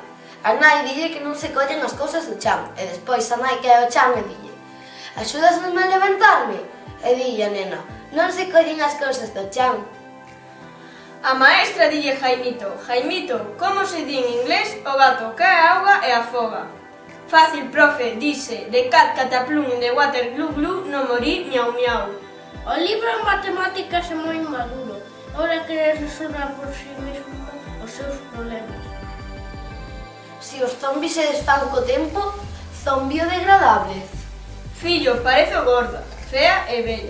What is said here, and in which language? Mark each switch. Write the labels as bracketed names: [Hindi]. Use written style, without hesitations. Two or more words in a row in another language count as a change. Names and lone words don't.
[Galician] A nai dille que non se collen as cousas do chan, e despois a nai cae ao chan e dille: axúdasme a levantarme? E dille a nena: non se collen as cousas do chan. A maestra dille a Jaimito: Jaimito, como se di en inglés o gato cae a auga e afoga? Fácil, profe, dice: [English] the cat cataplum in the water glu glu, [Spanish] no morir [English] miau miau. O libro en matemáticas é moi maduro. Ahora queres resolver por si mesmo os seus problemas. Se os zombis se desfan co tempo, son biodegradables. Fillo, parezo gorda, fea e bella.